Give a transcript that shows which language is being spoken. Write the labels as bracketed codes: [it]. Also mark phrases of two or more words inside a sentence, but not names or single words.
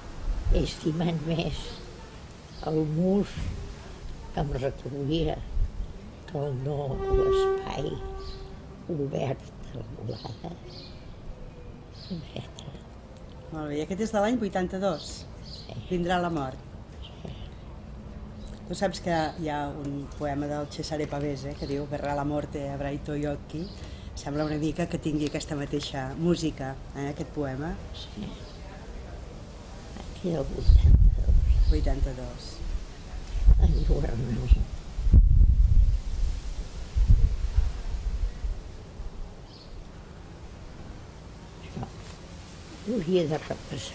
[ca] He estimat més el mus que em recollia el no, l'espai obert de la volada, etc. Molt bé, i aquest és de l'any 82. Sí. Vindrà la mort. Tu saps que hi ha un poema del Cesare Pavese que diu [it] Verrà la morte avrai i tuoi occhi. [ca] Sembla una mica que tingui aquesta mateixa música, aquest poema. Sí. Aquí el 82. 82. Enlluernament. Això ho hauria de repassar.